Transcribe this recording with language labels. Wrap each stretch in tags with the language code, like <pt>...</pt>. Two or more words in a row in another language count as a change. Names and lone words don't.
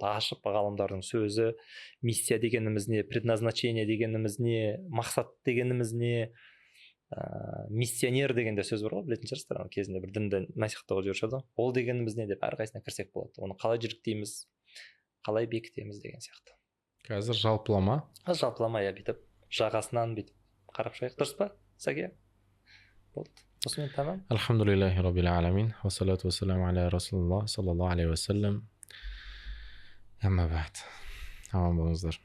<kk>Ашып ғалымдардың сөзі, миссия дегеніміз не, предназначение дегеніміз не, мақсат дегеніміз не, миссионер деген де сөз бар ғой, білетін шығарсыздар, кезінде бір дінді насихаттауға жіберуші. Ол дегеніміз не деп әрқайсысына кірсек болады. Оны қалай жүргіземіз, қалай бекітеміз деген сияқты. Қазір жалпылама. Жалпылама, иә, бүйтіп жағасынан бүйтіп қарап шығайық, дұрыс па, Сәке? Болды. Осымен тамам.</kk> <ar>الحمد لله رب العالمين. والصلاة والسلام على رسول الله صلى الله عليه وسلم. أما بعد.</ar> <kk>Аман болыңыздар.</kk>